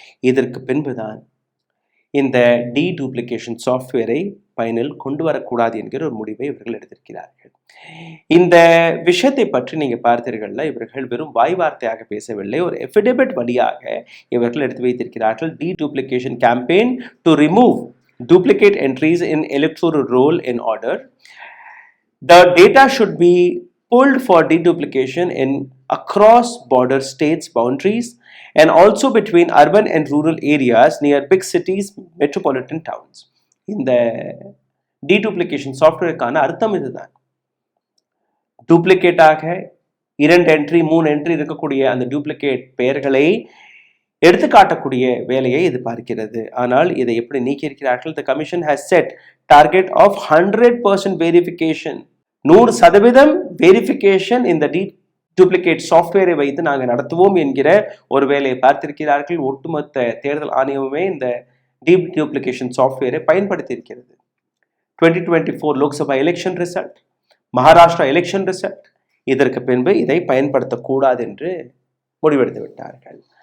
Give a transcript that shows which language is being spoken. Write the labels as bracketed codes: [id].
[ta] இதற்கு பின்புதான் இந்த டீடூப்ளிகேஷன் சாஃப்ட்வேரை பயனில் கொண்டு வரக்கூடாது என்கிற ஒரு முடிவை இவர்கள் எடுத்திருக்கிறார்கள். இந்த விஷயத்தை பற்றி நீங்க பார்த்தீர்கள்ல, இவர்கள் வெறும் வாய் வார்த்தையாக பேசவில்லை, ஒரு எஃபிடவிட் வழியாக இவர்கள் எடுத்து வைத்திருக்கிறார்கள். [en] Deduplication campaign to remove duplicate entries in electoral roll in order. The data should be pulled for deduplication in across border states boundaries and also between urban and rural areas near big cities, metropolitan towns. [ta] இந்த deduplication softwareக்கான அர்த்தம் இதுதான். டூப்ளிகேட்டாக 2 entry 3 entry இருக்கக்கூடிய அந்த duplicate பெயர்களை எடுத்து காட்டக்கூடிய வேலையை இது பார்க்கிறது. ஆனால் இதை எப்படி நீக்கியிருக்கிறார்கள்? [en] The commission has set target of 100% verification. [ta] 100% verification இந்த டூப்ளிகேட் சாஃப்ட்வேரை வைத்து நாங்கள் நடத்துவோம் என்கிற ஒரு வேலையை பார்த்திருக்கிறார்கள். ஒட்டுமொத்த தேர்தல் ஆணையமுமே இந்த டூப்ளிகேஷன் சாஃப்ட்வேரை பயன்படுத்தி இருக்கிறது. 2024 Lok Sabha election result, Maharashtra election result, இதற்கு பின்பு இதை பயன்படுத்தக்கூடாது என்று முடிவெடுத்து விட்டார்கள்.